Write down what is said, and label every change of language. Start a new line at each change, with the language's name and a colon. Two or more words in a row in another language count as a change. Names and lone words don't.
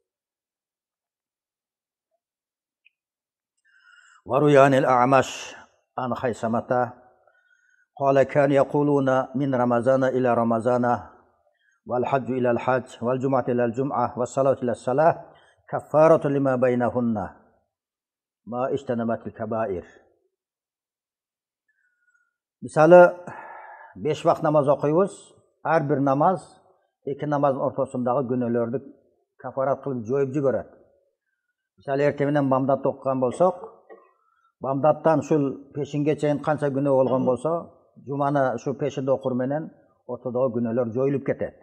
Arabic: وروي عن الأعمش عن خيثمة قال كان يقولون من رمضان إلى رمضان والحج إلى الحج والجمعة إلى الجمعة والصلاة إلى الصلاة كفارة لما بينهن ما اجتنبت الكبائر.
Uzbek: Misali 5 vaqt namoz o'qiymiz, har bir namoz ikki namozning o'rtasidagi gunohlarni kafarat qilib jo'yib yuboradi. Misali ertadan bamdod o'qigan bo'lsak, bamdoddan shu peshingacha qancha gunoh bo'lgan bo'lsa, jumani shu peshinda o'qirmenen o'rtadagi gunohlar jo'yilib ketadi.